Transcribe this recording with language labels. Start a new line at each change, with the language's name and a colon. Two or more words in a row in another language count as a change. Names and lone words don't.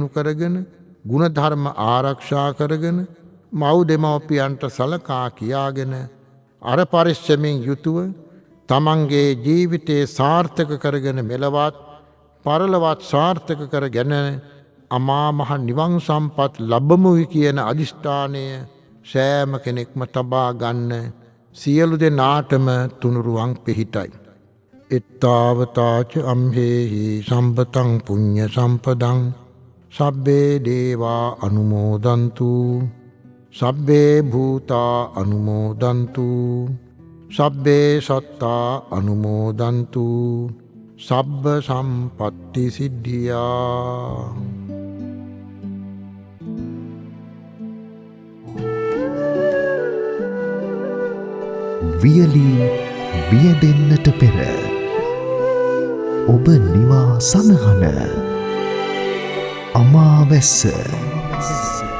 Sinhala: කරගෙන ගුණධර්ම ආරක්ෂා කරගෙන මව් දෙමව්පියන්ට සලකා කියාගෙන අර පරිස්සමෙන් යුතුව තමන්ගේ ජීවිතයේ සාර්ථක කරගෙන මෙලවත් පරලොවත් සාර්ථක කරගෙන අමා මහ නිවන් සම්පත් ලබමුයි කියන අදිෂ්ඨානය සෑම කෙනෙක්ම තබා ගන්න සියලු දෙනාටම තුනුරුවන් පිහිටයි.
Pali: එත්තාවතාච අම්හෙහි සම්පතං පුඤ්ඤ සම්පදං සබ්බේ දේවා අනුමෝදන්තු සබ්බේ භූතා අනුමෝදන්තු සබ්බේ සත්තා අනුමෝදන්තු සබ්බ සම්පත්ති සිද්ධියා.
Sinhala: වියලී බියදෙන්නට පෙර ඔබ නිවා සනහන අමාවැස්ස